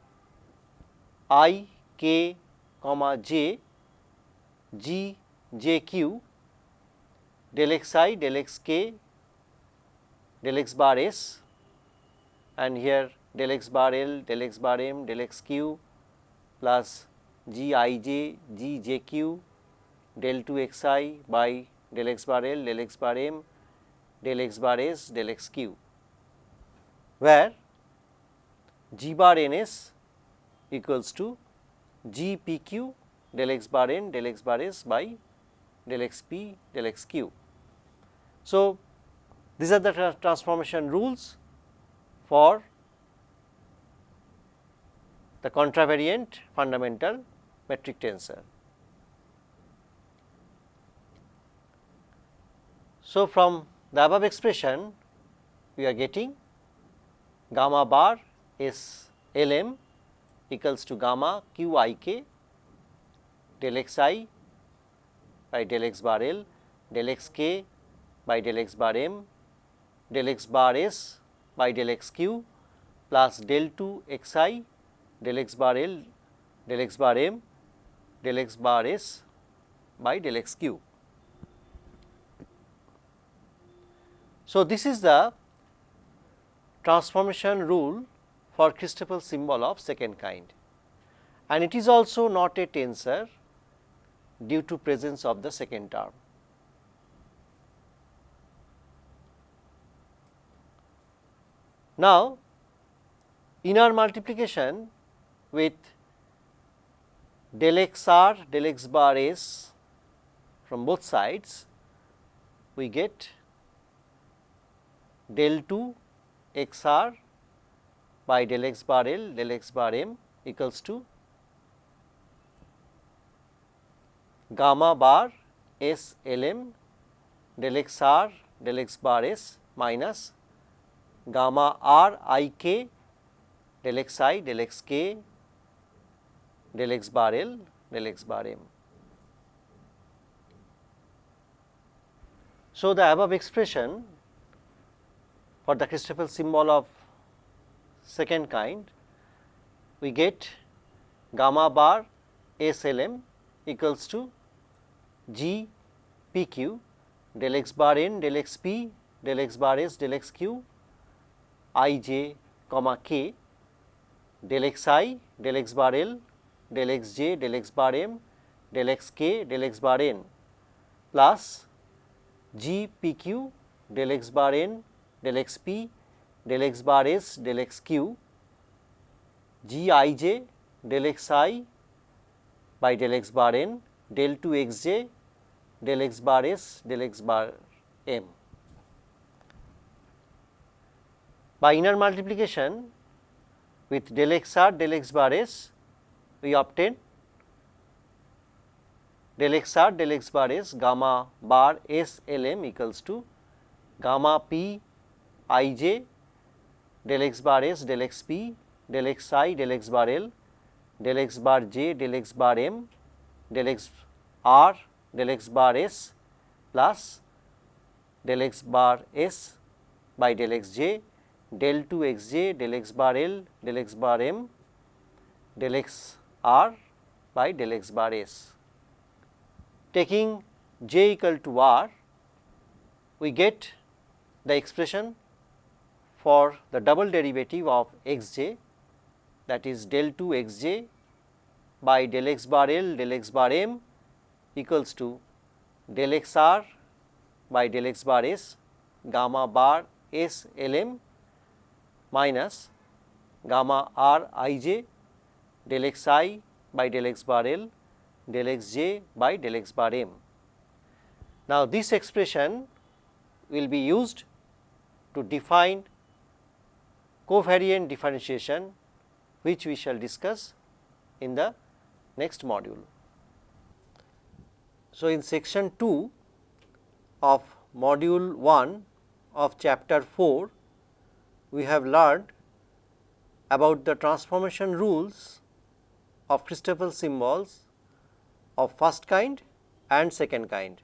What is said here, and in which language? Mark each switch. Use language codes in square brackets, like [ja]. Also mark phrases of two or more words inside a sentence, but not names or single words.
[en] I k comma j g j q del xi del xk del x bar s, and here del x bar l del x bar m del x q plus g I j g j q del 2 xi by del x bar l del x bar m del x bar s del x q, where g bar ns equals to g p q del x bar n del x bar s by del x p del x q. So, these are the transformation rules for the contravariant fundamental metric tensor. So, from the above expression we are getting gamma bar S Lm equals to gamma q I k del xi by del x bar l del xk by del x bar m del x bar s by del x q plus del 2 xi del x bar l del x bar m del x bar s by del x q. So, this is the transformation rule for christoffel symbol of second kind, and it is also not a tensor due to presence of the second term. Now, inner multiplication with del x r del x bar s from both sides, we get del 2 x r by del x bar l del x bar m equals to gamma bar S Lm del x r del x bar s minus gamma r I k del x I del x k del x bar l del x bar m. So, the above expression for the christoffel symbol of second kind, we get gamma bar S Lm equals to g p q del x bar n del x p del x bar s del x q I j comma k del x I del x bar l del x j del x bar m del x k del x bar n plus g p q del x bar n del x p del x bar s del x q, g I j del x I by del x bar n del 2 x j del x bar s del x bar m. By inner multiplication with del x r del x bar s, we obtain del x r del x bar s gamma bar s L m equals to gamma p I j del x bar s del x p del x I del x bar L del x bar j del x bar m del x r del x bar s plus del x bar s by del x j del 2 x j del x bar L del x bar m del x r by del x bar s. Taking j equal to r, we get the expression for the double derivative of x j, that is del 2 x j by del x bar L del x bar m equals to del x r by del x bar s gamma bar s L m minus gamma r I j del x I by del x bar L del x j by del x bar m. Now, this expression will be used to define covariant differentiation, which we shall discuss in the next module. So, in section 2 of module 1 of chapter 4, we have learned about the transformation rules of Christoffel symbols of first kind and second kind.